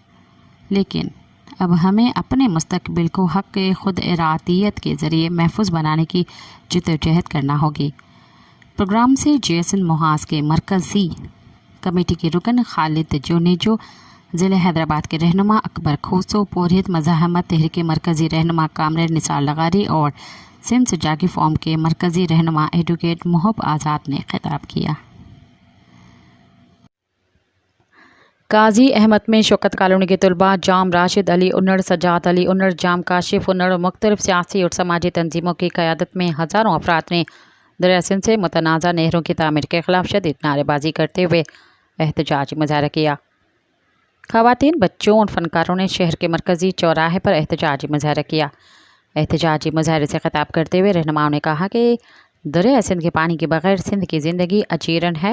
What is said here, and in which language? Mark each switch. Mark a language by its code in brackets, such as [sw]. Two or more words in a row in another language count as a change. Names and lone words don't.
[ur] لیکن اب ہمیں اپنے مستقبل کو حق خود ارادیت کے ذریعے محفوظ بنانے کی جدوجہد کرنا ہوگی. پروگرام سے GSN موحاس کے مرکزی کمیٹی کے رکن خالد جونیجو، ضلعے حیدرآباد کے رہنما اکبر کھوسو، پورہت مزاحمت تحریک مرکزی رہنما کامریڈ نثار لغاری اور سندھ سجاگی فارم کے مرکزی رہنما ایڈووکیٹ موہب آزاد نے خطاب کیا. قاضی احمد میں شوکت کالونی کے طلبہ جام راشد علی انڑ، سجاد علی انڑ، جام کاشف انڑ اور مختلف سیاسی اور سماجی تنظیموں کی قیادت میں ہزاروں افراد نے دریا سندھ سے متنازعہ نہروں کی تعمیر کے خلاف شدید نعرے بازی کرتے ہوئے احتجاجی مظاہرہ کیا. خواتین، بچوں اور فنکاروں نے شہر کے مرکزی چوراہے پر احتجاجی مظاہرہ کیا. احتجاجی مظاہرے سے خطاب کرتے ہوئے رہنماؤں نے کہا کہ دریا سندھ کے پانی کے بغیر سندھ کی زندگی اجیرن ہے.